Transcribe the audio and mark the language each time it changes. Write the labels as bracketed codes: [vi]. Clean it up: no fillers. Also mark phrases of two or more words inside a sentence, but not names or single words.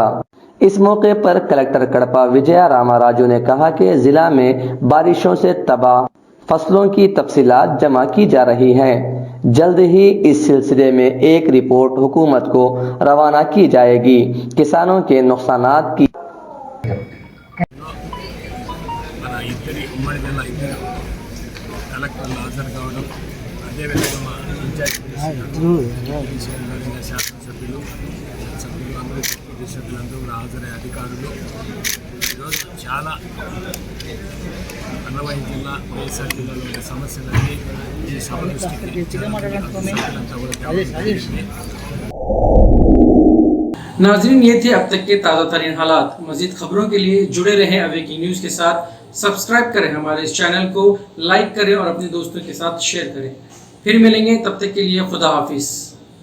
[ur] اس موقع پر کلکٹر کڑپا وجیا راما راجو نے کہا کہ ضلع میں بارشوں سے تباہ فصلوں کی تفصیلات جمع کی جا رہی ہیں۔ جلد ہی اس سلسلے میں ایک رپورٹ حکومت کو روانہ کی جائے گی۔ کسانوں کے نقصانات کی [te] అధికారులు ఈరోజు చాలా అన్నమయ్య జిల్లా వైఎస్ఆర్ జిల్లాలో ఉన్న సమస్యలన్నీ ఈ సభ దృష్టికి [ur] ناظرین، یہ تھے اب تک کے تازہ ترین حالات. مزید خبروں کے لیے جڑے رہیں اویکنگ نیوز کے ساتھ۔ سبسکرائب کریں ہمارے اس چینل کو، لائک کریں اور اپنے دوستوں کے ساتھ شیئر کریں. پھر ملیں گے، تب تک کے لیے خدا حافظ.